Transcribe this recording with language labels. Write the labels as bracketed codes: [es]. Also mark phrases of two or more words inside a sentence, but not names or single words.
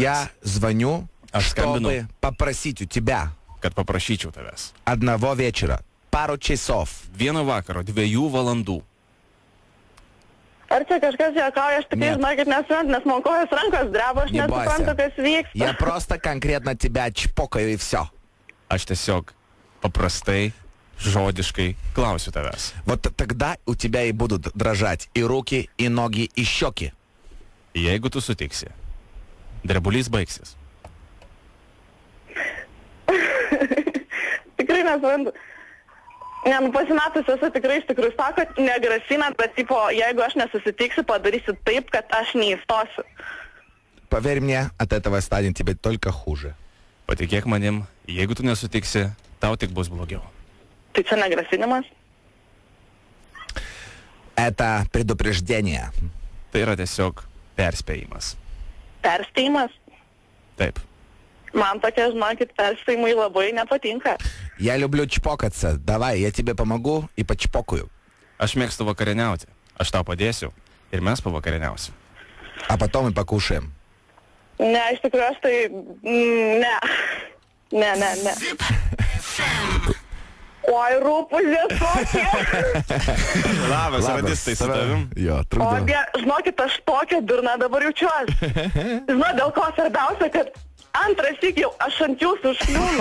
[ru] Я звоню, [lt] Aš skambinu. [ru] чтобы попросить у тебя [lt] kad paprašyčiau tavęs. [ru] одного вечера, пару часов. [lt] Vieno vakaro, 2 valandų. Ar čia kažkas juokauja, aš tikrai Net. žinokit nesuprantu, nes man kojos rankos dreba, aš [ru] Не [lt] nesuprantu, [ru] бойся. [lt] kas vyksta. [ru] Я просто конкретно тебя чпокаю и все. [lt] Aš tiesiog paprastai, žodiškai klausiu tavęs. [ru] Вот тогда у тебя и будут дрожать и руки, и ноги, и щеки. [lt] Jeigu tu sutiksi, drebulys baigsis. Tikrai nesuprantu. Ne, pasimetus esu tikrai iš tikrųjų, sakot, negrasinat, bet tipo, jeigu aš nesusitiksiu, padarysiu taip, kad aš neįstosiu. [ru] Поверь мне, от этого станет тебе только хуже. [lt] Patikėk manim, jeigu tu nesutiksi, tau tik bus blogiau. Tai čia negrasinimas? [ru] Это предупреждение. [lt] Tai yra tiesiog perspėjimas. Perspėjimas? Taip. Man tokie, žinokit, perspėjimai labai nepatinka. [ru] Я люблю чпокаться. Давай, я тебе помогу и почпокаю. [lt] Aš mėgstu vakarieniauti. Aš tau padėsiu ir mes pavakarieniausim. [ru] А потом и покушаем. [lt] Ne, iš tikrųjų, aš tai... Ne. Ne. Oi, rūpuzės tokie. Labas, radistai su tavim. Jo, O, trukdė. žinokit, aš tokia durna dabar jaučiuosi. Žinau, dėl ko svarbiausia, kad antras iki jau aš ant jūsų užkliūnu.